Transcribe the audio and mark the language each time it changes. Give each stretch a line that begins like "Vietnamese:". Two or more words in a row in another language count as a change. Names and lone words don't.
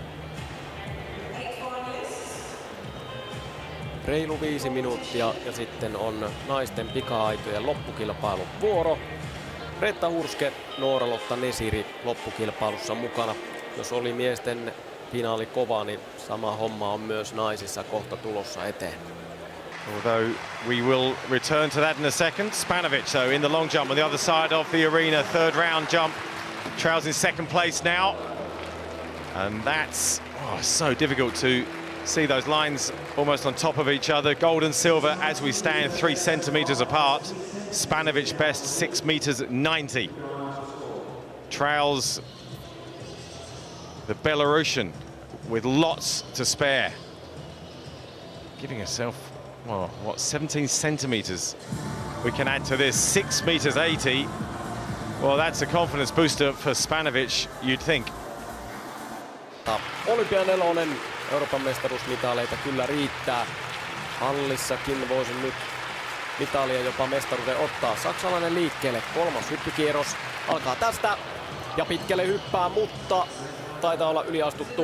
Finnish: Reilu 5 minuuttia ja sitten on naisten pika-aitojen loppukilpailun vuoro. Reetta Hurske, Noora-Lotta Nesiri loppukilpailussa mukana. Jos oli miesten finaali kova, niin sama homma on myös naisissa kohta tulossa eteen.
English: Although we will return to that in a second. Spanovic, so in the long jump on the other side of the arena, third round jump. Trails in second place now. And that's Oh, it's so difficult to see those lines almost on top of each other. Gold and silver as we stand 3 centimeters apart. Spanovic best 6 meters 90. Trails the Belarusian with lots to spare. Giving herself, well, what, 17 centimeters we can add to this. 6 meters 80. Well, that's a confidence booster for Spanovic, you'd think.
Finnish: Olympia 4, Euroopan mestaruusmitaleita kyllä riittää. Hallissakin voisi nyt mitalia jopa mestaruuden ottaa. Saksalainen liikkeelle, 3. hyppykierros alkaa tästä ja pitkälle hyppää, mutta taitaa olla yliastuttu.